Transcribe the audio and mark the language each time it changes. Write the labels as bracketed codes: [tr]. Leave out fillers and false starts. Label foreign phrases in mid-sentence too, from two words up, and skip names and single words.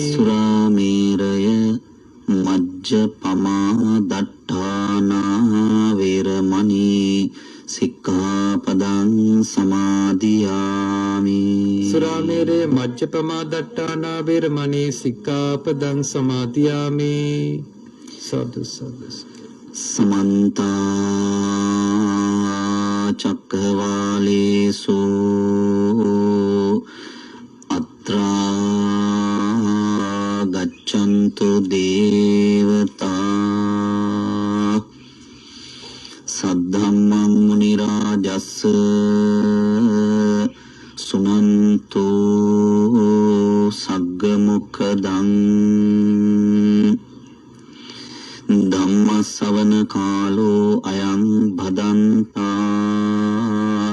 [pi] සුරාමේරය මජ්ජපමා දට්ඨානා වේරමණී සික්ඛාපදං සමාදියාමි. සුරාමේරේ මජ්ජපමා දට්ඨානා වේරමණී සික්ඛාපදං සමාදියාමි. සාදු සාදු. සමන්ත චක්කවාලේසු අත්‍රා ගච්ඡන්තු දේවතා සද්ධම්මං මුනි රාජස්ස සුනන්තු සග්ග මොක්ඛදං ධම්ම ශ්‍රවණ කාලෝ අයං භදන්තා.